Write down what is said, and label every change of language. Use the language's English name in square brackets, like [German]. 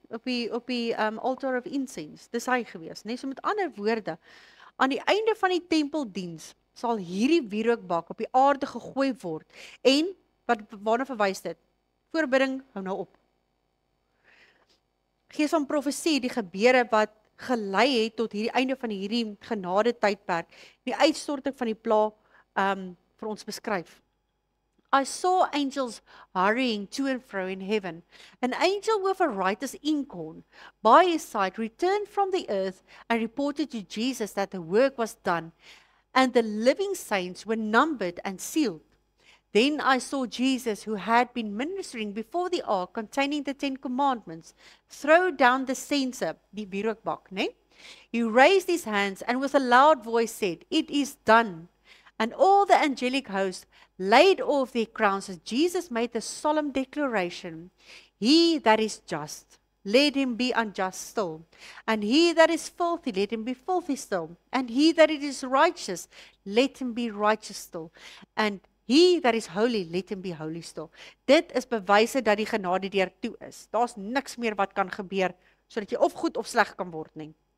[Afrikaans] Op die [English] altar of incense. [Afrikaans] Dis hy gewees, nie? So met ander woorde, aan die einde van die tempeldiens sal hierdie wierookbak op die aarde gegooi word. En waarna verwys dit? Voorbidding, hou nou op. Gees van profesie, die gebeure wat gelei het tot hierdie einde van hierdie genade tydperk, die uitstorting van die pla vir ons beskryf. [English] I saw angels hurrying to and fro in heaven. An angel with a writer's inkhorn by his side returned from the earth and reported to Jesus that the work was done, and the living saints were numbered and sealed. Then I saw Jesus, who had been ministering before the ark containing the 10 commandments, throw down the censer, [Afrikaans] die wierookbak, né? [English] He raised his hands and with a loud voice said, "It is done." And all the angelic host laid off their crowns as Jesus made the solemn declaration, "He that is just, let him be unjust still. And he that is filthy, let him be filthy still. And he that is righteous, let him be righteous still. And he that is holy, let him be holy still." [Afrikaans] Dit is bewyse dat die genade deur toe is. Daar's niks meer wat kan gebeur, sodat jy of goed of sleg kan word nie.